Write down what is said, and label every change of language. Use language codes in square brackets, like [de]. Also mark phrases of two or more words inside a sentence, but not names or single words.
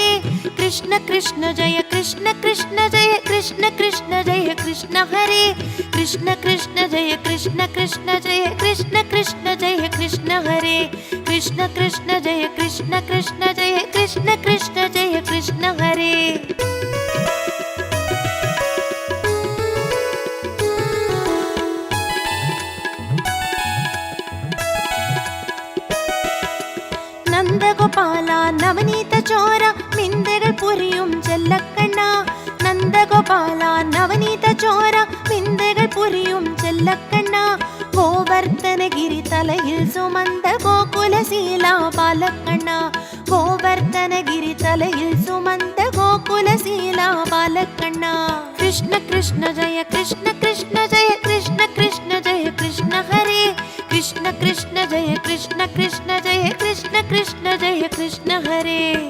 [hi] कृष्ण कृष्ण जय कृष्ण कृष्ण जय कृष्ण कृष्ण जय कृष्ण हरे कृष्ण कृष्ण जय कृष्ण कृष्ण जय कृष्ण कृष्ण जय कृष्ण हरे कृष्ण कृष्ण जय कृष्ण कृष्ण जय कृष्ण कृष्ण जय कृष्ण हरे। [ml] നന്ദഗോപാല നവനീത ചോര മിന്തകൾ പുരിയും ചെല്ലക്കണ്ണ നന്ദഗോപാല നവനീത ചോര മിന്തകൾ പുരിയും ചെല്ലക്കണ്ണ ഗോവർദ്ധനഗിരി തലയിൽ സുമന്ത ഗോകുലശീല ബാലക്കണ്ണ ഗോവർദ്ധനഗിരി തലയിൽ സുമന്ത ഗോകുലശീല ബാലക്കണ്ണ കൃഷ്ണ കൃഷ്ണ ജയ കൃഷ്ണ കൃഷ്ണ ജയ കൃഷ്ണ കൃഷ്ണ ജയ കൃഷ്ണ ഹരേ [hi] कृष्ण कृष्ण जय कृष्ण कृष्ण जय कृष्ण कृष्ण जय कृष्ण हरे।